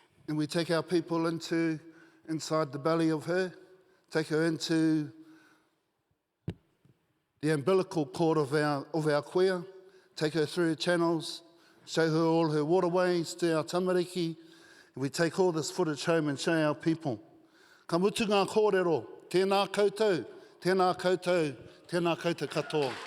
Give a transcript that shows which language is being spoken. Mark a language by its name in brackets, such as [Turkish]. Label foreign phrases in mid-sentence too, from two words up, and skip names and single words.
[English] And we take our people inside the belly of her, take her into the umbilical cord of our kuia, take her through the channels, show her all her waterways to our tamariki. And we take all this footage home and show our people. [Māori] Ka mutu ngā kōrero, tēnā koutou, tēnā koutou, tēnā koutou katoa.